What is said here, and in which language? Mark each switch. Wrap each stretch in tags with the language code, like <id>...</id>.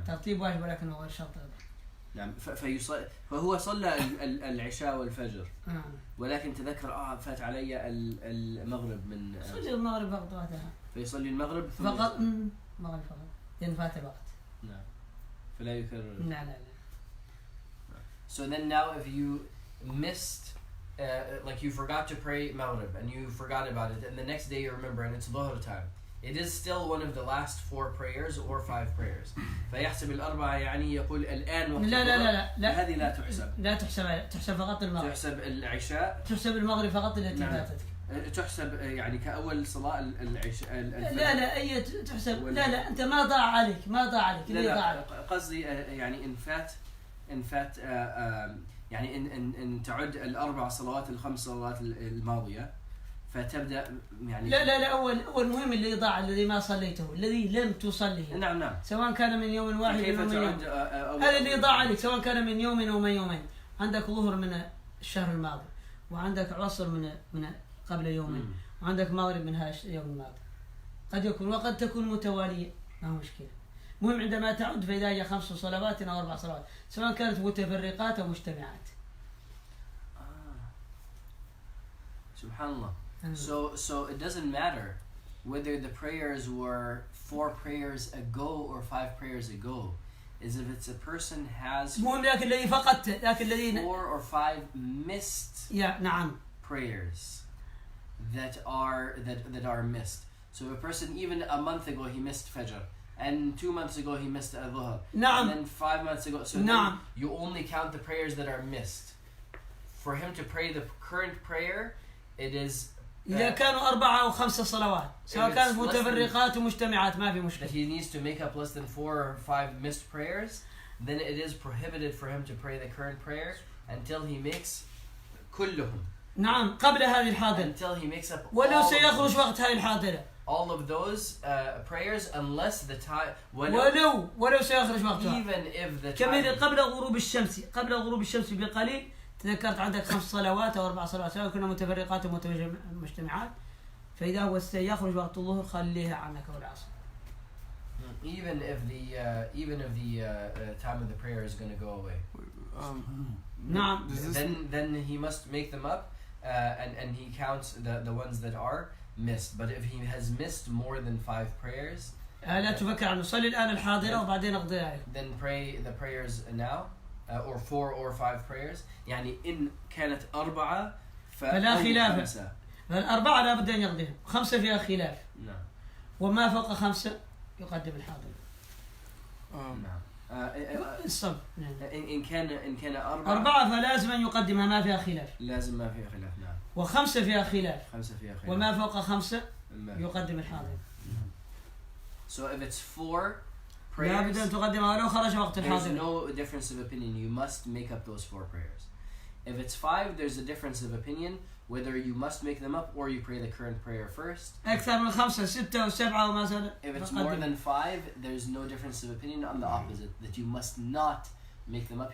<ar>ترتيب واجب ولكن هو غير شرط. نعم. فهو صلى العشاء والفجر. ولكن تذكر فات علي المغرب من صلي المغرب فقط وقتها. فيصلي المغرب ثم فقط مغرب فقط لأن فات الوقت. نعم. فلا يكرر. لا.</ar> <en>So then now if you missed like you forgot to pray Maghrib and you forgot about it, and the next day you remember and it's Dhuhr time, it is still one of the last 4 prayers or 5 prayers.</en> <ar>فيحسب الأربعة، يعني يقول الآن وقت لا هذه لا تحسب. لا تحسب فقط المغرب. تحسب العشاء. تحسب المغرب فقط التي فاتت. تحسب يعني كأول صلاة العشاء. لا أي تحسب. لا أنت ما ضاع عليك. لا قصدي يعني إن فات يعني إن تعد ال4 صلوات ال5 صلوات الماضية، فتبدأ يعني لا أول مهم اللي ضاع، الذي ما صليته، الذي لم تصليه. نعم. سواء كان من يوم واحد أو من يوم. هذا اللي ضاع عليك سواء كان من يوم أو من يومين. عندك ظهر من الشهر الماضي، وعندك عصر من قبل يومين، وعندك مغرب من هذا اليوم الماضي. قد يكون وقد تكون متوالية، ما هو مشكلة. مهم عندما تعد فإذا هي 5 صلوات أو 4 صلوات، سواء كانت متفرقات أو مجتمعات. Subhanallah.</ar> <en>So it doesn't matter whether the prayers were 4 prayers ago or 5 prayers ago. Is if it's a person has</en> <ar>مهم ذاك الذي فقدته، ذاك الذي</ar> <en>4 or 5 missed</en> <ar>نعم</ar> <en>prayers that are missed. So if a person even a month ago he missed Fajr, and 2 months ago he missed Dhuhr, and then 5 months ago, so then you only count the prayers that are missed. For him to pray the current prayer, it is</en> <ar>إذا كانوا 4 أو 5 صلوات، سواء كانت متفرقات ومجتمعات ما في مشكلة.</ar> <en>That he needs to make up less than 4 or 5 missed prayers, then it is prohibited for him to pray the current prayer until he makes</en> <ar>كلهم. نعم قبل هذه الحاضرة.</ar> <en>Until he makes up</en> <ar>ولو سيخرج وقت هذه الحاضرة.</ar> <en>All of those prayers unless the time</en> <ar>ولو سيخرج وقتها.</ar> <en>Even if the time</en> <ar>كما قبل غروب الشمس بقليل تذكرت عندك 5 صلوات أو 4 صلوات، سواء كنا متفرقات أو مجتمعات، فإذا هو سيخرج وقت الظهر خليها عنك أو العصر.</ar> <en>Even if the time of the prayer is going to go away.</en> <ar>نعم.</ar> <en>Then he must make them up, and he counts the ones that are missed. But if he has missed more than 5 prayers,</en> <ar>لا تفكر عنه صلي الآن الحاضرة وبعدين أقضي عليه.</ar> <en>Then pray the prayers now, or 4 or 5 prayers.</en> <ar>يعني إن كانت 4 فلا خلاف. الأربعة لا بد أن يقضيها. 5 فيها خلاف. نعم. وما فوق 5 يقدم الحاضر. نعم. الصبر. إن كان 4 فلازم أن يقدمها ما فيها خلاف. لازم ما فيها خلاف. نعم. و5 فيها خلاف. 5 فيها خلاف. وما فوق 5 يقدم الحاضر.</ar> <en>So if it's 4 prayers,</en> <ar>لا بد أن تقدمها ولو خرج وقت الحاضر.</ar> <en>there's no difference of opinion. You must make up those 4 prayers. If it's 5, there's a difference of opinion whether you must make them up or you pray the current prayer first.</en> <ar>أكثر من 5 6 و7 وما زال.</ar> <en>If it's more than 5, there's no difference of opinion on the opposite, that you must not make them up.</en>